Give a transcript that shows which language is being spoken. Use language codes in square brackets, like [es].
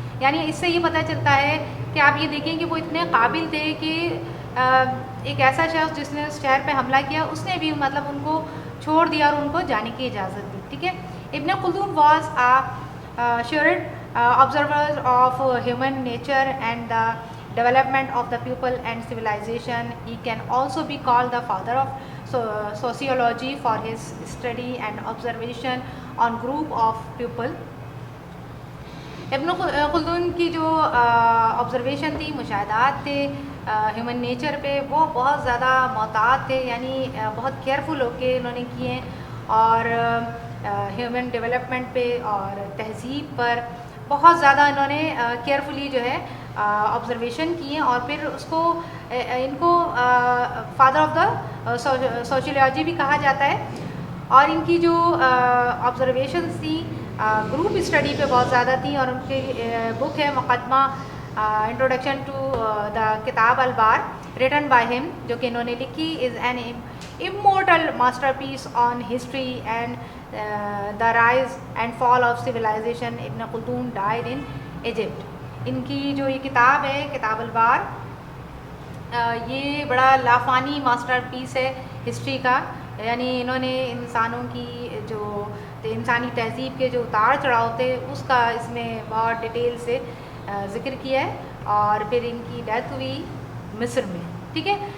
[ur] یعنی اس سے یہ پتہ چلتا ہے کہ آپ یہ دیکھیں کہ وہ اتنے قابل تھے کہ ایک ایسا شخص جس نے اس شہر پہ حملہ کیا اس نے بھی مطلب ان کو چھوڑ دیا اور ان کو جانے کی اجازت دی. ٹھیک ہے. [en] Ibn Khaldun was shrewd observer of human nature and the development of the people and civilization. He can also be called the father of sociology for his study and observation on group of people. [ur] ابن خلدون کی جو observation تھی, مشاہدات تھے human nature پہ, وہ بہت زیادہ محتاط تھے, یعنی بہت کیئرفل ہو کے انہوں نے کیے, اور ہیومن ڈیولپمنٹ پہ اور تہذیب پر بہت زیادہ انہوں نے کیئرفلی جو ہے آبزرویشن کیے, اور پھر اس کو ان کو فادر آف دا سوشیولوجی بھی کہا جاتا ہے. اور ان کی جو آبزرویشنس تھیں گروپ اسٹڈی پہ بہت زیادہ تھیں, اور ان کی بک ہے مقدمہ [en] introduction to the کتاب البار written by him, [ur] جو کہ انہوں نے لکھی, [en] Is an immortal masterpiece on history and the rise and fall of civilization. Ibn Khaldun died in Egypt. [ur] ان کی جو یہ کتاب ہے کتاب البار, یہ بڑا لافانی ماسٹر پیس ہے ہسٹری کا. یعنی انہوں نے انسانوں کی جو انسانی تہذیب کے جو اتار چڑھاؤ تھے اس کا اس میں بہت ڈیٹیل سے ذکر کیا ہے, اور پھر ان کی ڈیتھ ہوئی مصر میں. ٹھیک ہے.